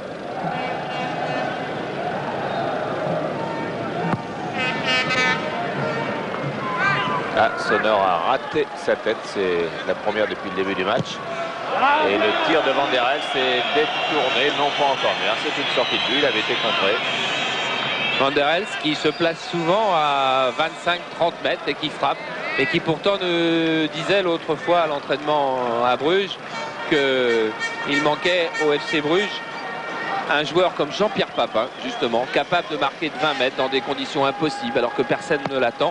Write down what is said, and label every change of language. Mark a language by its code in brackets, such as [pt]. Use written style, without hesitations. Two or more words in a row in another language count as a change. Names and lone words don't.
[fr] Ah, Sonor a raté sa tête, c'est la première depuis le début du match. Et le tir de Van der Elst est détourné, non pas encore, mais c'est une sortie de but, il avait été contré. Van der Elst qui se place souvent à 25-30 mètres et qui frappe, et qui pourtant nous disait l'autre fois à l'entraînement à Bruges qu'il manquait au FC Bruges un joueur comme Jean-Pierre Papin, justement, capable de marquer de 20 mètres dans des conditions impossibles alors que personne ne l'attend.